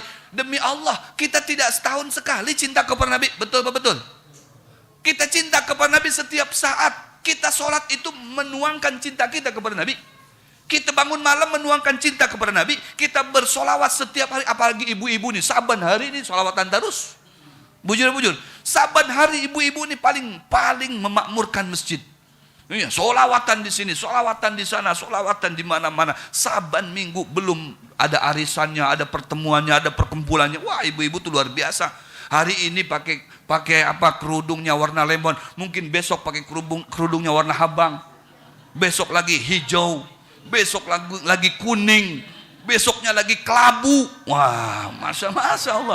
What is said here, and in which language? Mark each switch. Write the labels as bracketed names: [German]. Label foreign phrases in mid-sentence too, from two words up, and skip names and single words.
[Indonesian] Demi Allah, kita tidak setahun sekali cinta kepada Nabi. Betul apa betul? Kita cinta kepada Nabi setiap saat. Kita sholat itu menuangkan cinta kita kepada Nabi. Kita bangun malam menuangkan cinta kepada Nabi. Kita bersolawat setiap hari. Apalagi ibu-ibu nih, saban hari ini solawatan terus. Bujur-bujur, saban hari ibu-ibu ini paling memakmurkan masjid. Iya, solawatan di sini, solawatan di sana, solawatan di mana-mana. Saban minggu belum ada arisannya, ada pertemuannya, ada perkumpulannya. Wah, ibu-ibu tuh luar biasa. Hari ini pakai apa, kerudungnya warna lemon. Mungkin besok pakai kerudungnya warna habang. Besok lagi hijau. Besok lagi kuning. Besoknya lagi kelabu. Wah, masya Allah.